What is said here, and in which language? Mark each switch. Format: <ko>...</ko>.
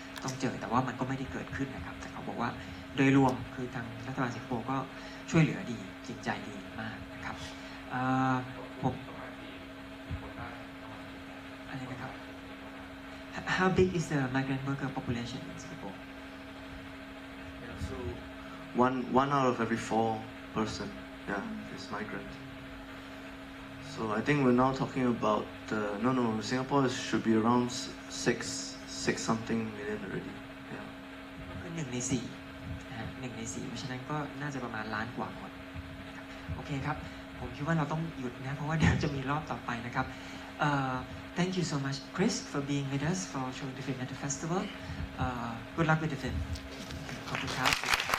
<th>องเจอแต่ว่ามันก็ไม่ได้เกิดขึ้นนะครับแต่เขาบอกว่าโดยรวมคือทางรัฐบาลสิงคโปร์ก็ช่วยเหลือดีจริงใจดีมากนะครับผมอะไรนะครับ</th> <en>How big is the migrant worker population in Singapore? So one out of every 4 person, is migrant. So I think we're now talking about Singapore should be around 6 something million already. Yeah.</en> <th>คือ1 ใน 4นะฮะ1 ใน 4เพราะฉะนั้นก็น่าจะประมาณล้านกว่าคนนะครับโอเคครับผมคิดว่าเราต้องหยุดนะเพราะว่าเดี๋ยวจะมีรอบต่อไปนะครับ</th> <en>Thank you so much, Chris, for being with us for showing the film at the festival. Good luck with the film.</en> <th>ขอบคุณครับ</th>